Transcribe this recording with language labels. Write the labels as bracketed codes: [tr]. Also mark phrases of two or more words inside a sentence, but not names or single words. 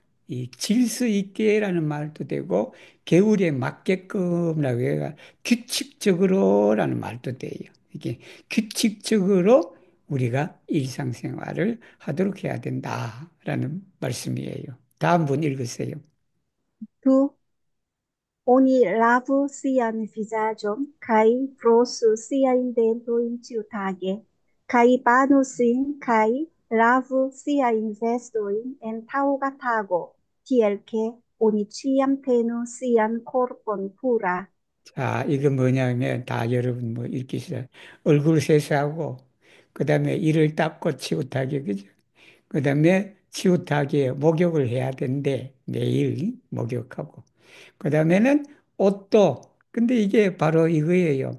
[ko] 이 질서 있게라는 말도 되고 개울에 맞게끔라고 해가 규칙적으로라는 말도 돼요. 이게 규칙적으로 우리가 일상생활을 하도록 해야 된다라는 말씀이에요. 다음 분 읽으세요. [eo] Tu oni lavu sian vizaĝon kaj frosu siajn dentojn ĉiutage, kaj banu sin kaj lavu siajn vestojn en taŭga tago, tiel ke oni ĉiam tenu sian korpon pura. [ko] 자, 이거 뭐냐면 다 여러분 뭐 읽기시다. 얼굴 세수하고 그다음에 이를 닦고 치우타기 그죠? 그다음에 치우타기에 목욕을 해야 되는데 매일 목욕하고 그다음에는 옷도 근데 이게 바로 이거예요.